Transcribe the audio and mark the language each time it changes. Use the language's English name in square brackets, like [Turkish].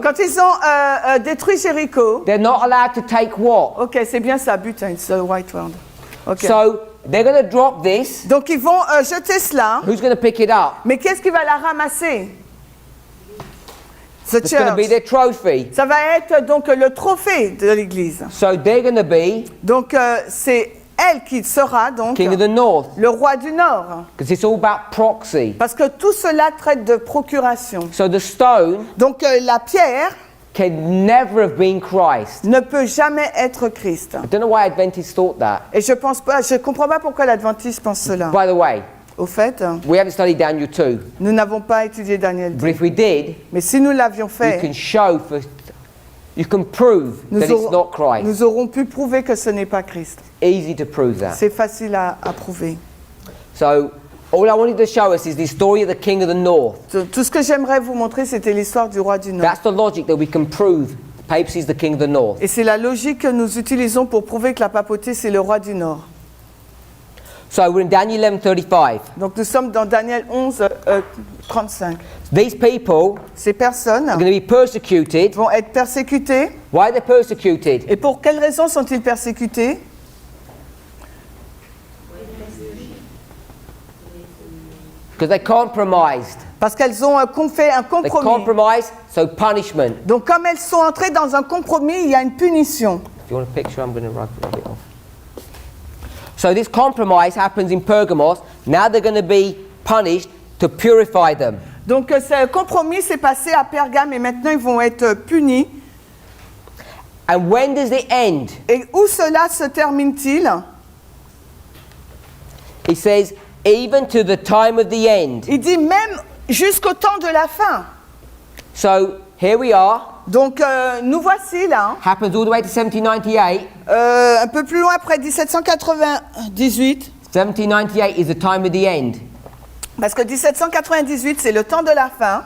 [French] Quand ils ont détruit Jéricho, [English] they're not allowed to take what? [French] ok, c'est bien ça, butin, [English] it's a white word. Ok. So they're going to drop this. [French] Donc ils vont jeter cela, [English] Who's going to pick it up? [French] mais qu'est-ce qui va la ramasser? [English] The It's going to be church. their trophy. [French] Ça va être donc le trophée de l'église. [English] So they're going to be [French] Donc c'est elle qui sera donc [English] king of the north, [French] le roi du Nord. [English] because it's all about proxy. [French] Parce que tout cela traite de procuration. [English] So the stone [French] Donc la pierre [English] can never have been Christ. [French] ne peut jamais être Christ. [English] I don't know why Adventists thought that. [French] Et je comprends pas pourquoi l'Adventiste pense cela. [English] By the way, [French] Au fait, [English] we haven't studied Daniel 2, [French] nous n'avons pas étudié Daniel 2. [English] but if we did, [French] Mais si nous l'avions [English] you [French] fait, [English] can show you can prove that it's not Christ. [French] nous aurons pu prouver que ce n'est pas Christ. [English] Easy to prove that. [French] C'est facile à prouver. [English] So all I wanted to show us is the story of the king of the north. [French] Tout ce que j'aimerais vous montrer, c'était l'histoire du roi du Nord. [English] That's the logic that we can prove the papacy is the king of the north. [French] Et c'est la logique que nous utilisons pour prouver que la papauté, c'est le roi du Nord. [English] So we're in Daniel 11:35. [French] Donc nous sommes dans Daniel 11, 35. [English] These people [French] Ces personnes [English] are going to be persecuted. [French] vont être persécutées. [English] Why are they persecuted? [French] Et pour quelles raisons sont-ils persécutés? [English] Because they compromised. [French] Parce qu'elles ont fait un [English] They [French] compromis. [English] compromised, so punishment. [French] Donc comme elles sont entrées dans un compromis, il y a une punition. [English] If you want a picture, I'm going to rub it off. So this compromise happens in Pergamos. Now they're going to be punished to purify them. [French] Donc ce compromis s'est passé à Pergame et maintenant ils vont être punis. [English] And when does it end? [French] Et où cela se termine-t-il? [English] It says, even to the time of the end. [French] Il dit même jusqu'au temps de la fin. [English] So here we are. [French] Donc nous voici là, [English] Happens all the way to 1798. [French] un peu plus loin après 1798. [English] 1798 is the time of the end. [French] Parce que 1798, c'est le temps de la fin.